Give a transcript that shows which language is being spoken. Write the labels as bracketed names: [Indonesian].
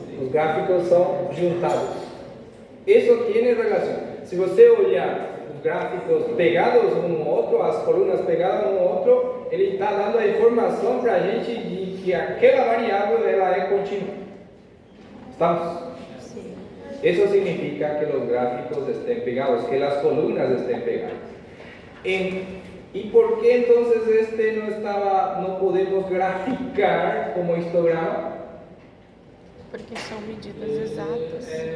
[Portuguese] Os gráficos são juntados. Isso tem relação. Se você olhar os gráficos pegados um no outro, as colunas pegadas um no outro, ele está dando a informação para a gente de que aquela variável ela é contínua. [Spanish] ¿Estamos? [Portuguese] Sim. [Spanish] Eso significa que los gráficos estén pegados, que las columnas estén pegadas. ¿Y por qué entonces no podemos graficar como histograma? [Portuguese] Porque são medidas exatas.